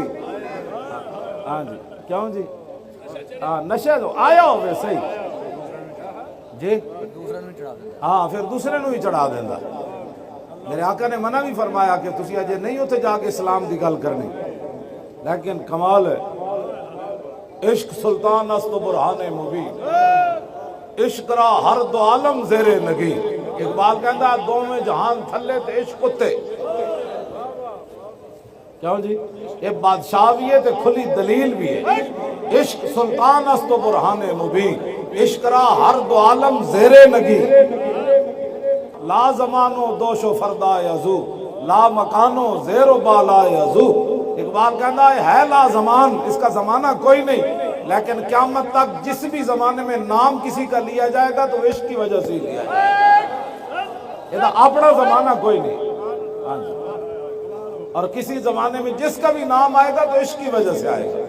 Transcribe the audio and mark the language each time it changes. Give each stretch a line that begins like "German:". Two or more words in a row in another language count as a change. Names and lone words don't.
Urdu: ہاں جی کیوں جی؟ ہاں نشہ تو آیا ہوئے صحیح جی، ہاں پھر دوسرے نو ہی چڑھا دینا۔ میرے آقا نے منع بھی فرمایا کہ
Punjabi: تسی اجے نہیں ہوتے جا کے اسلام دی گل کرنی،
Urdu: لیکن کمال ہے
Persian: عشق سلطان است و برہان مبین، عشق را ہر دو عالم زیر نگی۔
Punjabi: اقبال کہندا دو میں جہان تھلے تے عشق کتے، کیوں جی؟
Urdu: یہ بادشاہ بھی ہے تے کھلی دلیل بھی ہے۔
Persian: عشق سلطان است و برہان مبین، عشق را ہر دو عالم زیر نگی، لا زمانو دوش و فردا یزو، لا مکانو زیر و بالا یزو۔
Urdu: اقبال کہندا ہے
Persian: لا زمان،
Urdu: اس کا زمانہ کوئی نہیں، لیکن قیامت تک جس بھی زمانے میں نام کسی کا لیا جائے گا تو عشق کی وجہ سے ہی لیا جائے گا، یہ اپنا زمانہ کوئی نہیں۔ اور کسی زمانے میں جس کا بھی نام آئے گا تو عشق کی وجہ سے آئے گا۔